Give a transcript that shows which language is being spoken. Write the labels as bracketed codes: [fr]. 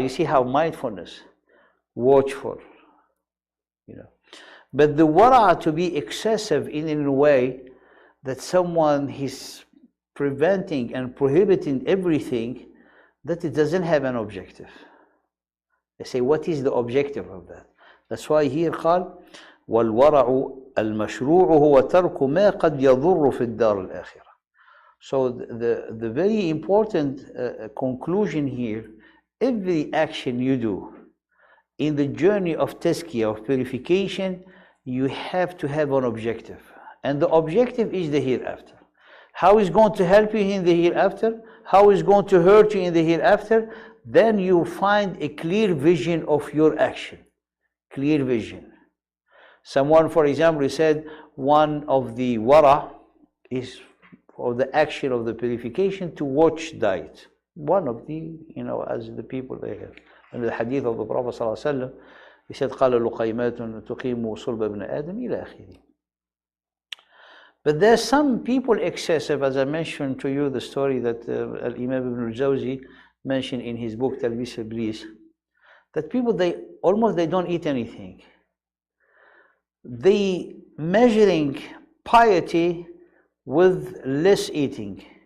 [en] You see how mindfulness, watchful, But the wara to be excessive in a way that someone is preventing and prohibiting everything, that it doesn't have an objective. They say, what is the objective of that? That's why here [ar] قال والورع المشروع هو ترك ما قد يضر في الدار الآخرة. [en] So the very important conclusion here, every action you do in the journey of tazkiyah, of purification, you have to have an objective. And the objective is the hereafter. How is going to help you in the hereafter? How is going to hurt you in the hereafter? Then you find a clear vision of your action. Clear vision. Someone, for example, said one of the wara is for the action of the purification to watch diet. One of the, as the people they have. And the hadith of the Prophet ﷺ, he said, [ar] قال لقيمات تقيم صلب ابن آدم إلى آخره. [en] But there's some people excessive, as I mentioned to you the story that Imam Ibn al-Jawzi mentioned in his book Talbis Iblis, that people they don't eat anything. They measuring piety with less eating.